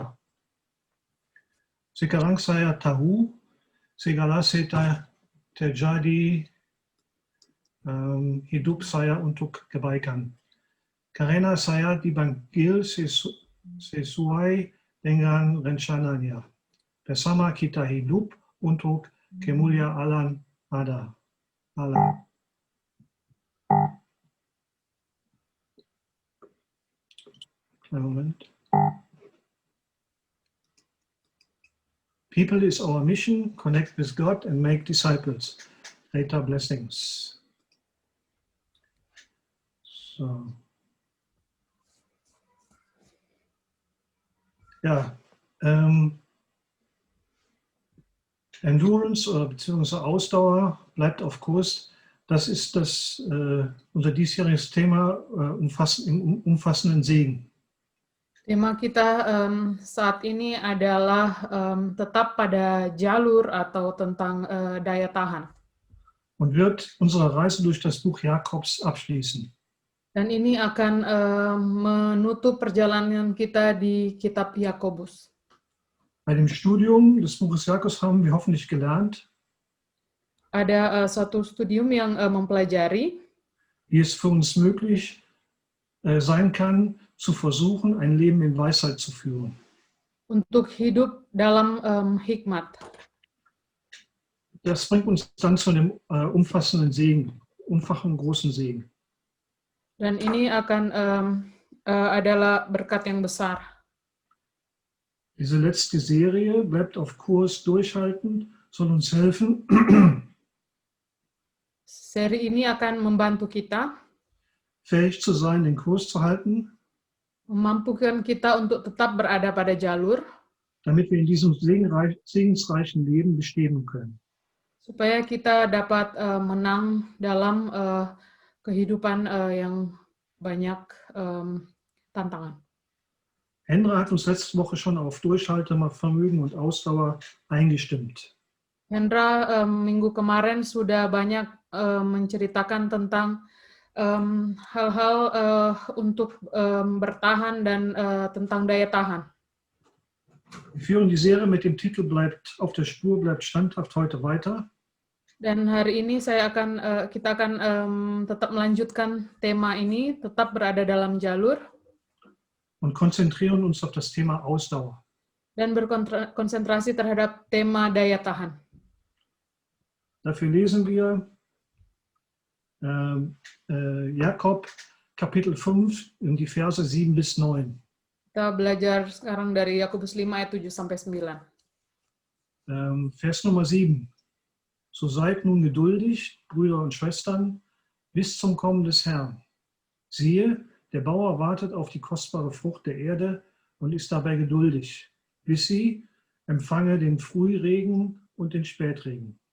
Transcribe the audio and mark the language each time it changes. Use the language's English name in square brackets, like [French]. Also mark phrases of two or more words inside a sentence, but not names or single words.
[Indonesian] Sekarang saya tahu segala terjadi hidup saya untuk kebaikan. Karena saya dipanggil sesuai dengan rencananya. Bersama kita hidup untuk kemuliaan Allah. [English] Moment. People is our mission, connect with God and make disciples. Later blessings. So. [German] Ja, Endurance bzw. Ausdauer bleibt auf Kurs. Das ist unser diesjähriges Thema im umfassenden Segen. [Indonesian] Tema kita saat ini adalah tetap pada jalur atau tentang daya tahan. [German] Und wird unsere Reise durch das Buch Jakobs abschließen. [Indonesian] Dan ini akan menutup perjalanan kita di kitab Yakobus. [German] Bei dem Studium des Buches Jakobs haben wir hoffentlich gelernt, [Indonesian] ada suatu studium yang mempelajari [German] wie es für uns möglich sein kann, zu versuchen, ein Leben in Weisheit zu führen. [Indonesian] Untuk hidup dalam hikmat. [German] Das bringt uns dann zu dem umfassenden Segen, unfachen großen Segen. [Indonesian] Dan ini akan adalah berkat yang besar. [German] Diese letzte Serie, bleibt auf Kurs, durchhalten, soll uns helfen. [Indonesian] Seri ini akan membantu kita, [German] fähig zu sein, den Kurs zu halten, [Indonesian] memampukan kita untuk tetap berada pada jalur, [German] damit wir in diesem segensreichen Leben bestehen können. [Indonesian] Supaya kita dapat menang dalam kehidupan yang banyak tantangan. [German] Hendra hat uns letzte Woche schon auf Durchhaltevermögen und Ausdauer eingestimmt. [Indonesian] Hendra minggu kemarin sudah banyak menceritakan tentang hal-hal untuk bertahan dan tentang daya tahan. [German] Wir führen die Serie mit dem Titel Bleibt auf der Spur, bleibt standhaft heute weiter. [Indonesian] Dan hari ini kita akan tetap melanjutkan tema ini, tetap berada dalam jalur. [German] Und konzentrieren uns auf das Thema Ausdauer. [Indonesian] Dan berkonsentrasi terhadap tema daya tahan. [German] Dafür lesen wir Jakob Kapitel 5 in die Verse 7 bis 9. [Indonesian] Kita belajar sekarang dari Yakobus 5 ayat 7 sampai 9. [German] Vers Nummer 7. So seid nun geduldig, Brüder und Schwestern, bis zum Kommen des Herrn. Siehe, der Bauer wartet auf die kostbare Frucht der Erde und ist dabei geduldig, bis sie empfange den Frühregen und den Spätregen.